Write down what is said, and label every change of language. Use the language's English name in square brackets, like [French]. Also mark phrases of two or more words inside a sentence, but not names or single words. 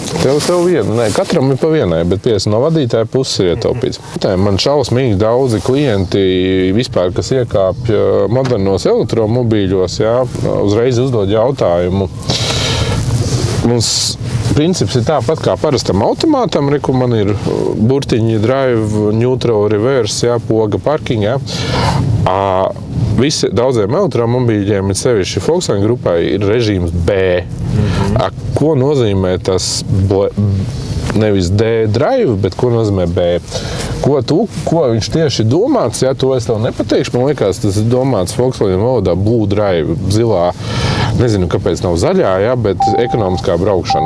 [Latvian] Tev viena, nē, katram ir pa vienai, bet no vadītāja puses ir ietaupīts. Man šausmīgi daudzi klienti vispār, kas iekāpj modernos elektromobīļos, jā, uzreiz uzdod jautājumu. Mums princips ir tāpat kā parastam automātam, reku man ir burtiņi [English] drive, neutral, reverse, [Latvian] jā, poga, parking, jā. Visi daudziem elektromobīļiem, ir sevišķi Volkswagen grupai, ir režīms B. Ko nozīmē tas nevis D drive, bet ko nozīmē B? Ko viņš tieši domāts, ja to es tev nepateikšu, man liekas, tas ir domāts Volkswagen valodā [English] blue drive, [Latvian] zilā, nezinu, kāpēc nav zaļā, ja, bet ekonomiskā braukšana.